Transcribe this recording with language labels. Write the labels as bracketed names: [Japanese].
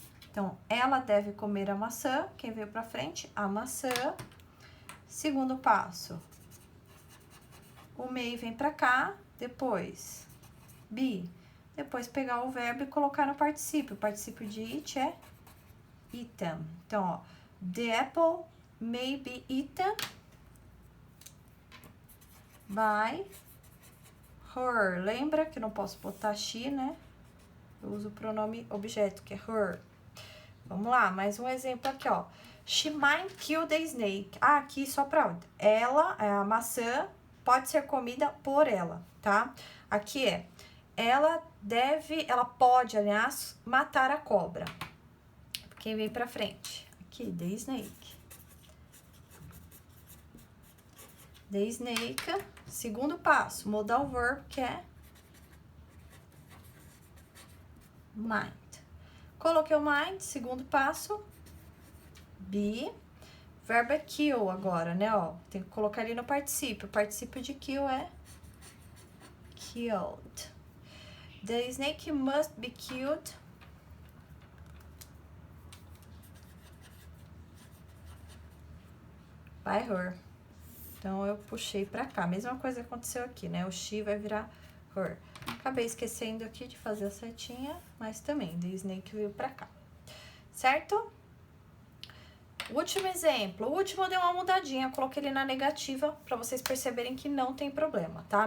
[Portuguese] Então, ela deve comer a maçã. Quem veio pra frente? A maçã. Segundo passo. O may vem pra cá. Depois, be. Depois, pegar o verbo e colocar no particípio. O particípio de it é eaten. Então, ó. [English] The apple may be eaten by her. [Portuguese] Lembra que eu não posso botar she, né? Eu uso o pronome objeto, que é her. Vamos lá, mais um exemplo aqui, ó. [English] She might kill the snake. [Portuguese] Ah, aqui só pra ela, a maçã pode ser comida por ela, tá? Aqui é, ela pode, aliás, matar a cobra. Quem vem pra frente? Aqui, [English] the snake. The snake. [Portuguese] Segundo passo, modal verb, que é might. Coloquei o might, segundo passo, be. Verbo é kill agora, né, ó. Tem que colocar ali no particípio. O particípio de kill é killed. [English] The snake must be killed by her. [Portuguese] Então, eu puxei pra cá. Mesma coisa aconteceu aqui, né? O she vai virar her. Acabei esquecendo aqui de fazer a setinha, mas também, [English] the snake [Portuguese] veio pra cá. Certo? Último exemplo. O último eu dei uma mudadinha, coloquei ele na negativa pra vocês perceberem que não tem problema, tá?